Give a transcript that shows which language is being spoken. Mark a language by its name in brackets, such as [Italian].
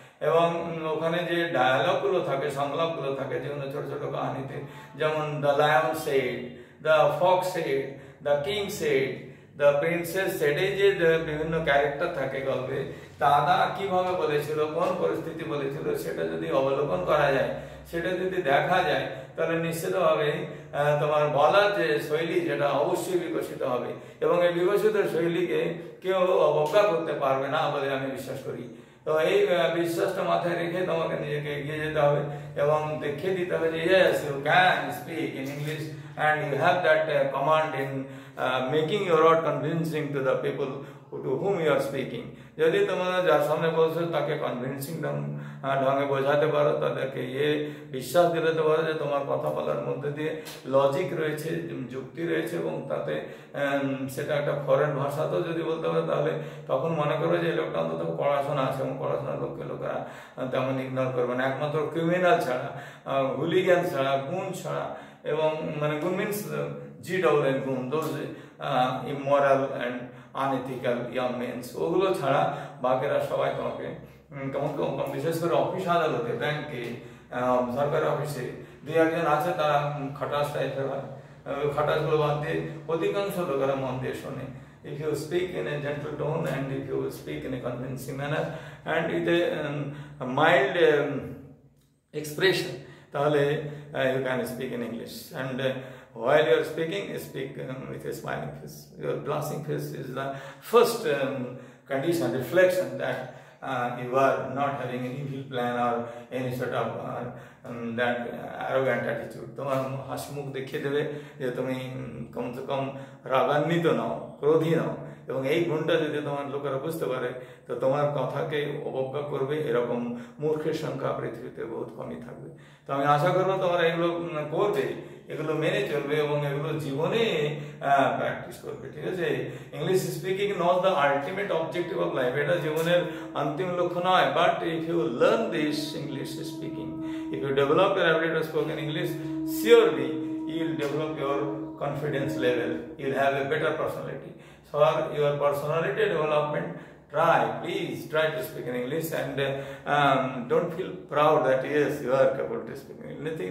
[Bangla] এবং ওখানে যে ডায়ালগগুলো থাকে, সংলাপগুলো থাকে, যেগুলো ছোট ছোট কাহিনীতে, যেমন [English] the lion said, the fox said, the king said, the princess said, [Bangla] এই যে বিভিন্ন ক্যারেক্টার থাকে গল্পে, তারা কিভাবে বলেছিল, কোন পরিস্থিতি বলেছিল, সেটা যদি অবলোকন করা যায়, সেটা যদি দেখা যায়, তাহলে নিশ্চিতভাবে তোমার বলার যে শৈলী যেটা অবশ্যই বিকশিত হবে। এবং এই বিকশিত শৈলীকে কেউ অবজ্ঞা করতে পারবে না বলে আমি বিশ্বাস করি। তো এই বিশ্বাসটা মাথায় রেখে তোমাকে নিজেকে এগিয়ে যেতে হবে এবং দেখিয়ে দিতে হবে যে [English] yes, you can speak in English and you have that command in making your word convincing to the people to whom you are speaking. [Bangla] যদি তোমরা যার সামনে বলছো তাকে কনভিন্সিং ঢঙে বোঝাতে পারো, তাদেরকে বিশ্বাস দিতে পারো যে তোমার কথা বলার মধ্যে দিয়ে লজিক রয়েছে, যুক্তি রয়েছে, এবং তাতে সেটা একটা ফরেন ভাষাতেও যদি বলতে পারো, তাহলে তখন মনে করবে যে লোকটা অন্তত পড়াশোনা আছে, এবং পড়াশোনার লোকেরা তেমন ইগনোর করবে না। একমাত্র ক্রিমিনাল ছাড়া, হুলিগ্যান ছাড়া, গুণ ছাড়া, এবং মানে গুণ মিনস GWN গুণ, [English] those immoral and unethical young mens, [Bangla] ওগুলো ছাড়া বাকিরা সবাই তোমাকে বিশেষ করে অফিস আদালতে, ব্যাংকে, সরকারি অফিসে 2-1 আছে তারা খাটাস টাইপের হয়। খাটাসগুলো বাদ দিয়ে অধিকাংশ লোকেরা মন দিয়ে শোনে। [English] If you speak in a gentle tone and if you speak in a convincing manner and with a mild expression, [Bangla] তাহলে [English] you can speak in English. And while you are speaking, speak with a smiling face. Your blushing face is the first condition, reflection that you are not having an evil plan or any sort of that arrogant attitude. [Bangla] তোমার হাসি মুখ দেখিয়ে দেবে যে তুমি কমসে কম রাগান্বিত নও, ক্রোধী নও, এবং এই গুণটা যদি তোমার লোকেরা বুঝতে পারে তো তোমার কথাকে অবজ্ঞা করবে এরকম মূর্খের সংখ্যা পৃথিবীতে বহুত কমই থাকবে। তো আমি আশা করবো তোমরা এগুলো করবে, এগুলো মেনে চলবে এবং এগুলো জীবনে প্র্যাকটিস করবে, ঠিক আছে? [English] English speaking not the ultimate objective of life, [Bangla] এটা জীবনের অন্তিম লক্ষ্য নয়, [English] But if you learn this English speaking, if you develop your ability to speak in English, surely you will develop your confidence level, you will have a better personality. So your personality development, please try to speak in English, and don't feel proud that yes, you are capable to speak English.